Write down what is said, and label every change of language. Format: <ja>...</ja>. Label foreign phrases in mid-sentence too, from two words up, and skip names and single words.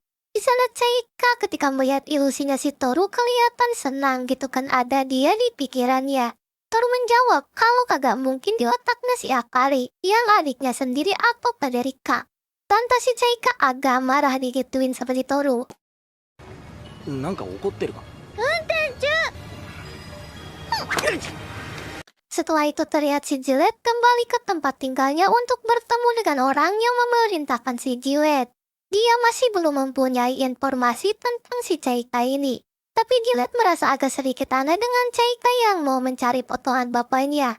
<id>Di sana Chaika ketika melihat ilusinya si Toru kelihatan senang gitu kan ada dia di pikirannya. Toru menjawab kalau kagak mungkin di otaknya si Akari, yang adiknya sendiri atau Federica. Tante si Chaika agak marah digituin seperti Toru.</id> <ja>なんか怒ってるか</ja> <id>Setelah itu terlihat si Jilet kembali ke tempat tinggalnya untuk bertemu dengan orang yang memerintahkan si Jilet. Dia masih belum mempunyai informasi tentang si Chaika ini. Tapi Jilet merasa agak sedikit aneh dengan Chaika yang mau mencari potongan bapaknya.</id>